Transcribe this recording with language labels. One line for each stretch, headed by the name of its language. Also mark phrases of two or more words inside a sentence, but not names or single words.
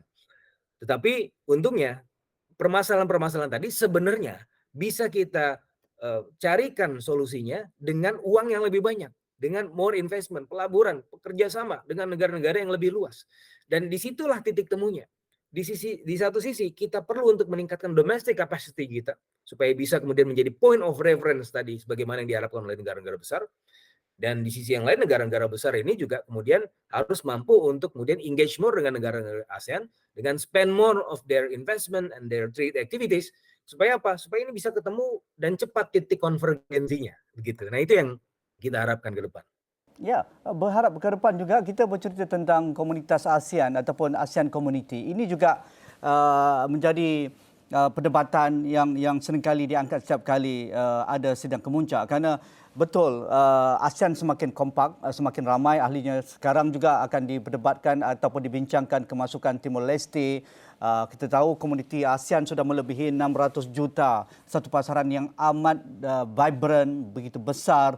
Indonesian: Tetapi untungnya permasalahan-permasalahan tadi sebenarnya bisa kita carikan solusinya dengan uang yang lebih banyak, dengan
English: more investment,
Indonesian: pelaburan, pekerja sama dengan negara-negara yang lebih luas. Dan disitulah titik temunya. Di satu sisi kita perlu untuk meningkatkan
English: domestic capacity
Indonesian: kita supaya bisa kemudian menjadi
English: point of reference
Indonesian: tadi sebagaimana yang diharapkan oleh negara-negara besar. Dan di sisi yang lain negara-negara besar ini juga kemudian harus mampu untuk kemudian
English: engage more
Indonesian: dengan negara-negara ASEAN dengan
English: spend more of their investment and their trade activities
Indonesian: supaya apa? Supaya ini bisa ketemu dan cepat titik konvergensinya begitu. Nah, itu yang kita harapkan ke depan.
Malay: Ya, berharap ke depan juga kita bercerita tentang komunitas ASEAN ataupun ASEAN Community. Ini juga menjadi perdebatan yang seringkali diangkat setiap kali ada sidang kemuncak kerana betul ASEAN semakin kompak, semakin ramai ahlinya. Sekarang juga akan diperdebatkan ataupun dibincangkan kemasukan Timor Leste. Kita tahu komuniti ASEAN sudah melebihi 600 juta, satu pasaran yang amat vibrant, begitu besar.